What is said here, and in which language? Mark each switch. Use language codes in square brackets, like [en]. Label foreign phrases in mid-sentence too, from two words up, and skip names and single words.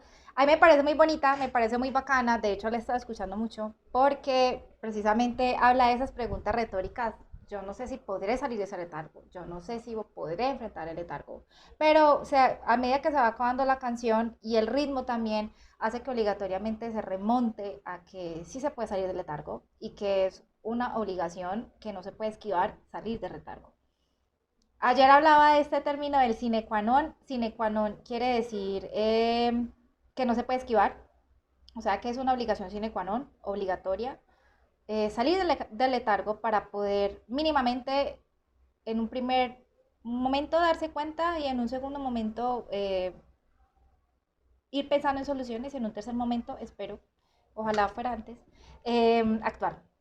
[es] A mí me parece muy bonita, me parece muy bacana, de hecho la he estado escuchando mucho, porque precisamente habla de esas preguntas retóricas yo no sé si podré salir de ese letargo, yo no sé si podré enfrentar el letargo, pero o sea, a medida que se va acabando la canción y el ritmo también hace que obligatoriamente se remonte a que sí se puede salir del letargo y que es una obligación que no se puede esquivar salir del letargo. Ayer hablaba de este término del [la] sine qua non. Sine qua non [es] quiere decir que no se puede esquivar, o sea que es una obligación [la] sine qua non, [es] obligatoria, salir del letargo para poder mínimamente en un primer momento darse cuenta y en un segundo momento ir pensando en soluciones y en un tercer momento, espero, ojalá fuera antes, actuar.